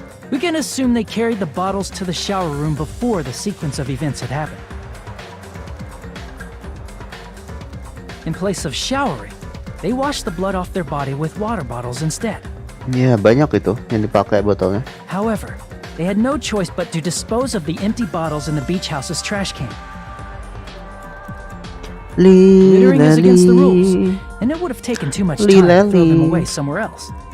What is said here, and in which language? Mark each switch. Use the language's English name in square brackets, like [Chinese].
[English] We can assume they carried the bottles to the shower room before the sequence of events had happened. In place of showering, they washed the blood off their body with water bottles instead. [Indonesian] Ya, banyak itu yang dipakai botolnya. [English] However, they had no choice but to dispose of the empty bottles in the beach house's trash can. Littering is against the rules, and it would have taken too much time to throw them away somewhere else.